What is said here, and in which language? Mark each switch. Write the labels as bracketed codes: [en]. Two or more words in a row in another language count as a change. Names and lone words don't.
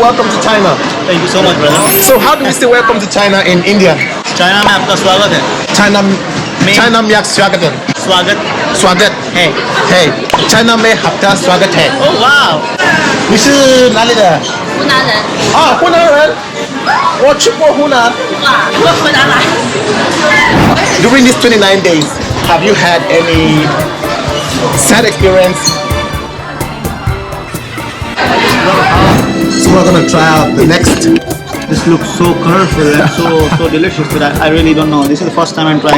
[en] welcome to China. Thank you so much, brother. So how do we say welcome to China in India? [hi] चाइना में आपका स्वागत है. China में स्वागत है. स्वागत है. China में आपका स्वागत है. [en] Oh wow. [zh] 你是哪里的？湖南人，啊，湖南人。我去过湖南。哇，我回南来。 [en] During these 29 days, have you had any sad experience? So we're gonna try out the next. This looks so colorful and so delicious, but I really don't know. This is the first time I'm trying.